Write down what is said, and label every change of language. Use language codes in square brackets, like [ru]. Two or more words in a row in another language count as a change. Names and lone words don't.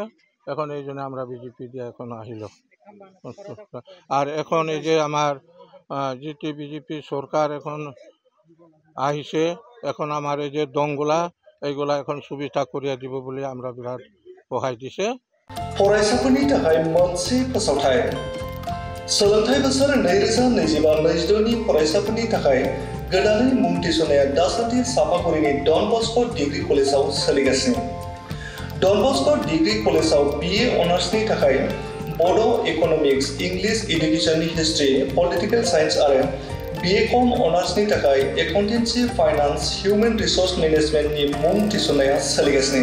[bn] এখন এই জন্য আমরা বিজেপি দিয়ে এখন আহিল। আর এখন এই যে আমার যেটি বিজেপি সরকার এখন আহিছে, এখন আমার এই যে দংগুলা এইগুলা এখন সুবিধা করিয়া দিব বলে আমরা বিরাট সহায় দিছে। [brx] फरायसाफोरनि थाखाय मोनसे फोसावथाय। सोलोंथाइ बोसोर 2025-26 नि फरायसाफोरनि थाखाय गोदानै मुं थिसननाया दासान्दि सापागुरिनि डन बस्क' डिग्री कलेजाव सोलिगासिनो। डन बस्क' डिग्री कलेजाव BA अनार्सनि थाखाय बड' [en] economics, English education history, political science [brx] आरो BCom अनार्सनि थाखाय [en] accountancy, finance, human resource [brx] मेनेजमेन्टनि मुं थिसननाया सोलिगासिनो।